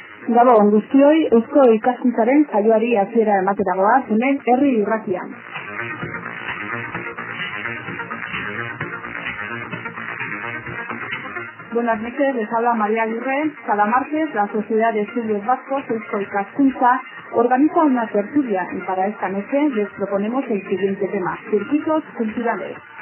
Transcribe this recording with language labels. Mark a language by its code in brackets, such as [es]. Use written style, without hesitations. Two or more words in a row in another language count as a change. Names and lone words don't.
[eu] Gabon guztioi, Eusko Ikaskuntzaren saioari hasiera ematera goaz, hemen herri irratian. [es] Buenas noches, les habla María Aguirre. Cada martes la Sociedad de Estudios Vascos, Eusko Ikaskuntza, organiza una tertulia y para esta noche les proponemos el siguiente tema: circuitos culturales.